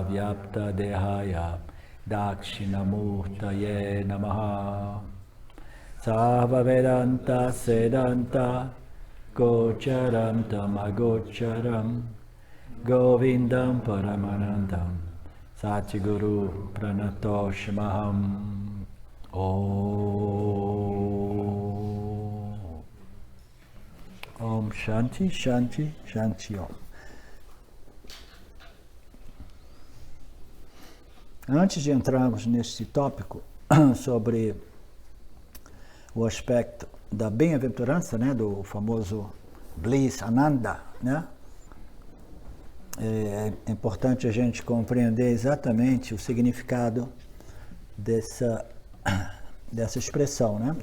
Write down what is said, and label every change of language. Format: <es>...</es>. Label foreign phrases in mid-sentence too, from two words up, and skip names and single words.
<sa>Vyapta Dehaya Dakshinamurtaye Namaha Sarva Vedanta Sedanta Gocharam Tamagocharam Govindam Paramanandam Satguru Pranatoshmaham Om Shanti Shanti Shanti Om.</sa> <pt>Antes de entrarmos nesse tópico sobre o aspecto da bem-aventurança, né, do famoso Bliss, Ananda, né? É importante a gente compreender exatamente o significado dessa expressão, né?</pt>